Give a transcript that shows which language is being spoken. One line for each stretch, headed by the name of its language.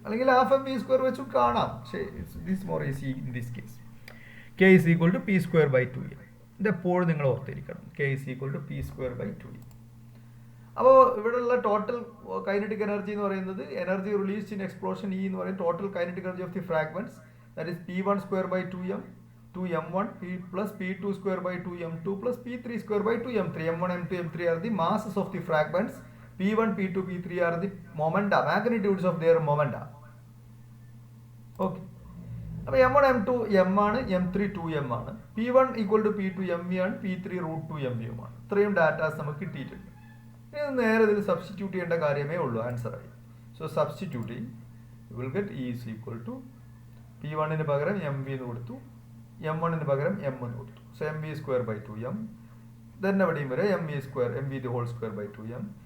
Malayalam: അല്ലെങ്കിൽ half mv square വെച്ചും കാണാം. പക്ഷേ
English: This more easy in this case. k is equal to p square by 2.
Malayalam: ഇതെപ്പോഴും നിങ്ങൾ ഓർത്തിരിക്കണം,
English: k is equal to p square by 2.
Malayalam: അപ്പോൾ ഇവിടെയുള്ള ടോട്ടൽ കൈനറ്റിക് എനർജി എന്ന് പറയുന്നത്
English: energy released in explosion
Malayalam: E എന്ന് പറയുന്നത്
English: Total kinetic energy of the fragments. That is p1 square by 2m 2m1 plus p2 square by 2m2 plus p3 square by 2m3. m1, m2, m3 are the masses of the fragments. p1, p2, p3 are the momenta, magnitudes of their momenta. Okay.
Malayalam: അപ്പോൾ m1 m2 m ആണ്, m3 2m ആണ്, p1 equal to p2 mv ആണ്, p3 root 2 mv ആണ്. ഇത്രയും datas നമുക്ക് കിട്ടിയിട്ടുണ്ട്. ഇനി നേരെ ഇതിൽ സബ്സ്റ്റിറ്റ്യൂട്ട് ചെയ്യേണ്ട കാര്യമേ ഉള്ളൂ, ആൻസറായി.
English: so substituting you will get E is equal to
Malayalam: p1 പകരം mv എന്ന് കൊടുത്തു, m1 പകരം m എന്ന് കൊടുത്തു. So mv square by 2m. Then എവിടെയും വരെ mv square mv the whole square by 2m.